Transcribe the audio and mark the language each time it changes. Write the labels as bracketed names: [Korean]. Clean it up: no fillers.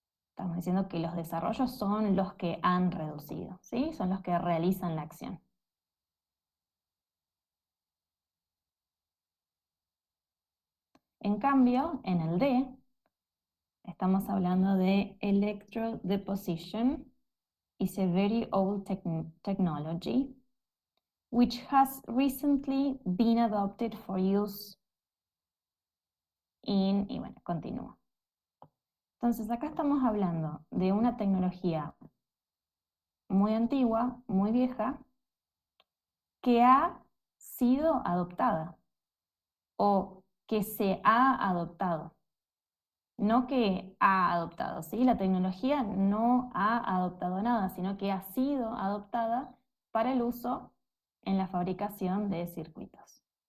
[Spanish] Estamos diciendo que los desarrollos son los que han reducido, ¿sí? Son los que realizan la acción. En cambio, en el D, estamos hablando de electrode deposition. [English] Is a very old technology which has recently been adopted for use in, [Spanish] y bueno, continúa. Entonces acá estamos hablando de una tecnología muy antigua, muy vieja, que ha sido adoptada o que se ha adoptado. No que ha adoptado, ¿sí? La tecnología no ha adoptado nada, sino que ha sido adoptada para el uso en la fabricación de circuitos.